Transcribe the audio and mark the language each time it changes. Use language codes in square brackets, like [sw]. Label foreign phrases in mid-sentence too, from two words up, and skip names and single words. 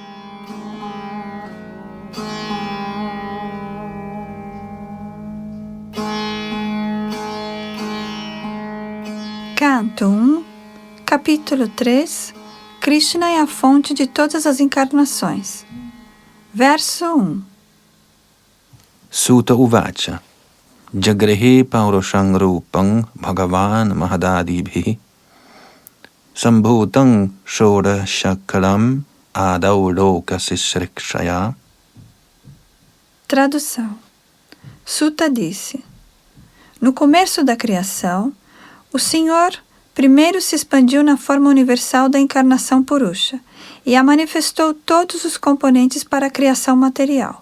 [pt] Canto 1, capítulo 3, Krishna é a fonte de todas as encarnações. Verso 1. [sa] सूत उवाच जगृहे पौरुषं रूपं भगवान् महदादिभिः सम्भूतं षोडशकलमादौ लोकसिसृक्षया. [pt] Tradução. Sutta disse: no começo da criação, o Senhor primeiro se expandiu na forma universal da encarnação Purusha e a manifestou todos os componentes para a criação material.